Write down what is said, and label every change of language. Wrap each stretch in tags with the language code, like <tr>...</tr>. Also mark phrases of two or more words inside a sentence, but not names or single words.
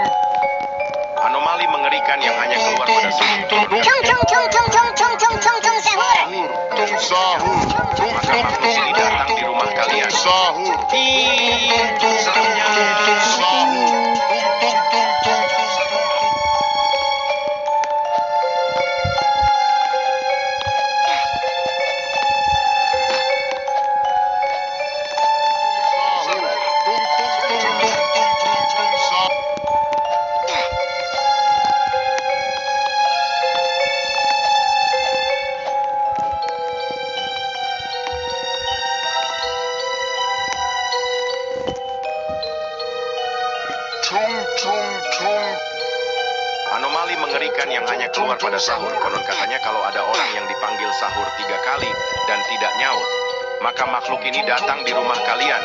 <id>Anomali mengerikan yang hanya keluar pada sahur. Tung sahur. Tung Maka tung makhluk tung ini datang di rumah kalian. sahur. Ih, seremnya. Sahur. Tung tung tung tung. Sahur. Tung tung tung tung tung tung tung sahur. Tung tung tung. Anomali mengerikan yang hanya keluar pada sahur. Konon katanya kalau ada orang yang dipanggil sahur 3 kali dan tidak nyaut, maka makhluk ini datang di rumah kalian.</id>